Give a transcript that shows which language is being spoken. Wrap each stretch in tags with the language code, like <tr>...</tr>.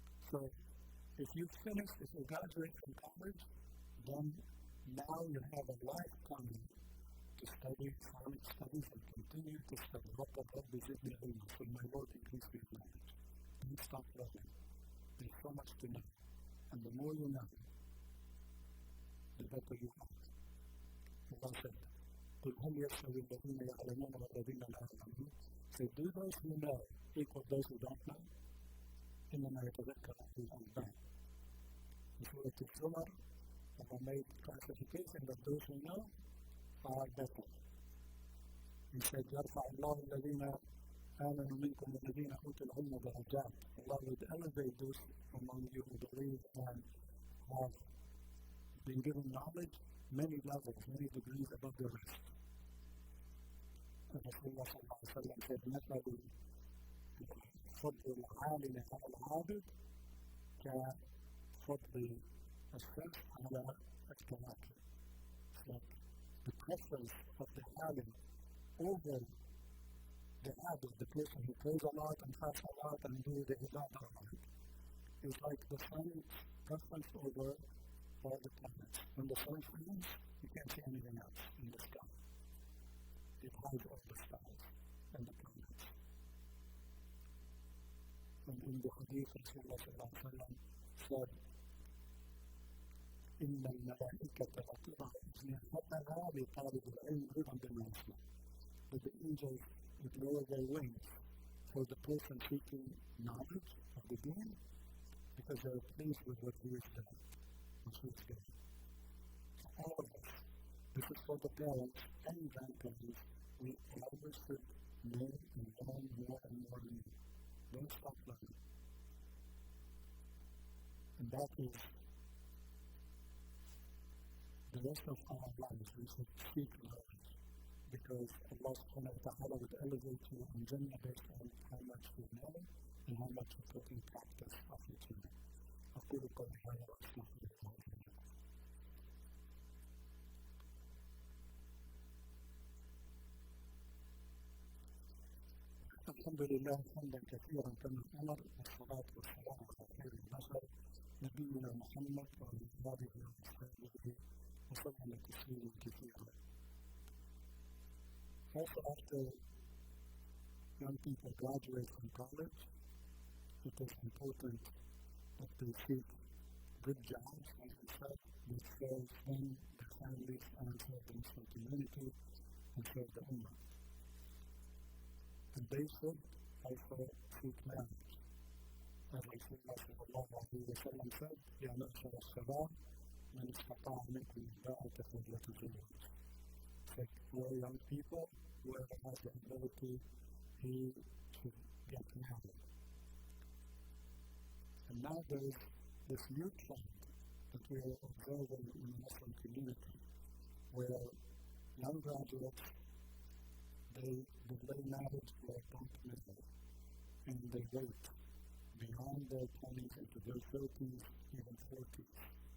<en>So, if you graduate from college, then now you have a lifetime to study Islamic studies and continue to study. So my Lord increase your knowledge. Don't stop learning. There's so much to know. And the more you know, the better you are. Allah said,</en> <ar>قُلْ هَلْ يَسْتَوِي الَّذِينَ يَعْلَمُونَ وَالَّذِينَ لَا يَعْلَمُونَ.</ar> <en>So do those who know equal those who don't know?</en> <ar>إِنَّمَا يَتَذَكَّرُ أُولُو الْأَلْبَابِ.</ar> <en>In Surah Al-Zumar, Allah made classification that those who know are better. He said,</en> <ar>يَرْفَعُ اللَّهُ الَّذِينَ آمَنُوا مِنْكُمْ وَالَّذِينَ أُوتُوا الْعِلْمَ دَرَجَاتٍ.</ar> <en>Allah would elevate those among you who believe and have been given knowledge, many levels, many degrees above the rest. And Rasulullah said,</en> <ar>مثل فضل العالم على العابد كفضل الشمس على الكواكب.</ar> <en>So the preference of the alim over the abid, the person who prays a lot and fasts a lot and do the ibadah a lot, is like the sun's preference over all the planets. When the sun shines, you can't see anything else in the sky. It hides all the stars and the planets. And in the hadith, Rasulullah said,</en> <ar>إِنَّ الْمَلَائِكَةَ لَتَضَعُ أَجْنِحَتَهَا لِطَالِبِ الْعِلْمِ رِضًا بِمَا يَصْنَعُ.</ar> <en>That the angels would lower their wings for the person seeking knowledge of the deen, because they are pleased with what he is doing, what he is doing. So all of us, this is for the parents and grandparents, we always should know and learn more and more new. Don't stop learning. And that is the rest of our lives. We should seek knowledge, because Allah subhanahu wa ta'ala would elevate you in Jannah based on how much you know and how much you put in practice of what you know.</en> <ar>أقول قولي هذا وأستغفر الله لي ولكم. الحمد لله حمدا كثيرا كما أمر، والصلاة والسلام على خير البشر نبينا محمد وعلى آله وصحبه وسلم تسليما كثيرا.</ar> <en>Also, after young people graduate from college, it is important that they seek good jobs, as we said, which serve them, their families, and serve the Muslim community, and serve the Ummah. And they should also seek marriage. As Rasulullah sallallahu alayhi wa sallam said,</en> <ar>يَا مَعْشَرَ الشَّبَابِ مَنِ اسْتَطَاعَ مِنْكُمُ الْبَاءَةَ فَلْيَتَزَوَّجْ.</ar> <en>Like, for young people, whoever has the ability, he should get married. And now there's this new trend that we are observing in the Muslim community, where young graduates, they delay marriage to their bunk middle, and they wait beyond their 20s into their 30s, even 40s.</en>